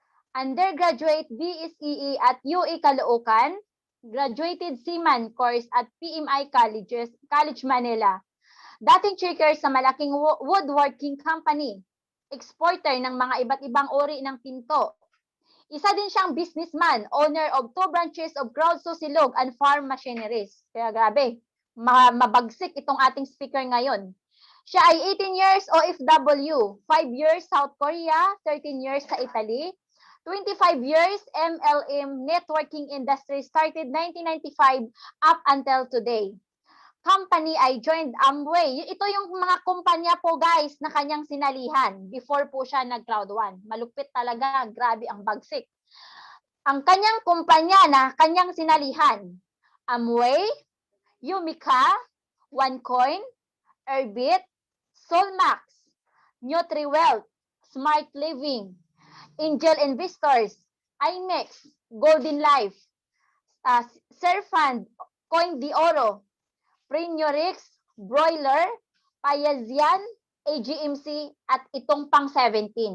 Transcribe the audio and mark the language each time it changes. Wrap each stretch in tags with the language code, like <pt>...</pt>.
<en>Undergraduate BSEE at UE Caloocan, graduated seaman course at PMI College Manila.</en> <tl>Dating checker sa malaking woodworking company, exporter ng mga iba't ibang uri ng pinto. Isa din siyang businessman,</tl> <en>owner of 2 branches of Crowd Susilog and Farm Machineries.</en> <tl>Kaya grabe, mabagsik itong ating speaker ngayon. Siya ay</tl> <en>18 years OFW, 5 years South Korea, 13 years sa Italy, 25 years MLM networking industry, started 1995 up until today. Company ay joined Amway.</en> <tl>Ito yung mga kumpanya po guys na kanyang sinalihan before po siya nag-Cloud One. Malupit talaga, grabe ang bagsik. Ang kanyang kumpanya na kanyang sinalihan, Amway, Umica, OneCoin, Erbit, Solmax, NutriWealth, Smart Living, Angel Investors, IMEX, Golden Life, Serfund, Coin de Oro, Prenurix, Broiler, Payazian, AGMC, at itong pang 17.</tl>